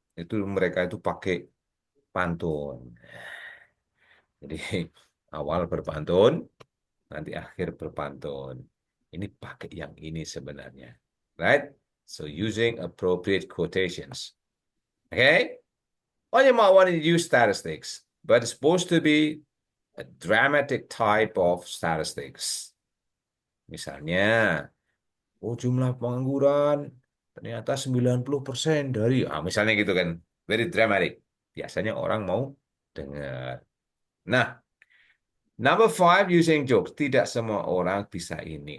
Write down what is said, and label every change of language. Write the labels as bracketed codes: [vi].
[id] Itu mereka itu pakai pantun. Jadi awal berpantun, nanti akhir berpantun. Ini pakai yang ini sebenarnya. [en] Right? So using appropriate quotations. Okay? Or you might want to use statistics, but it's supposed to be a dramatic type of statistics. [id] Misalnya, jumlah pengangguran ternyata 90% dari, misalnya gitu kan. [en] Very dramatic. [id] Biasanya orang mau dengar. Nah, [en] number 5 using jokes. [id] Tidak semua orang bisa ini.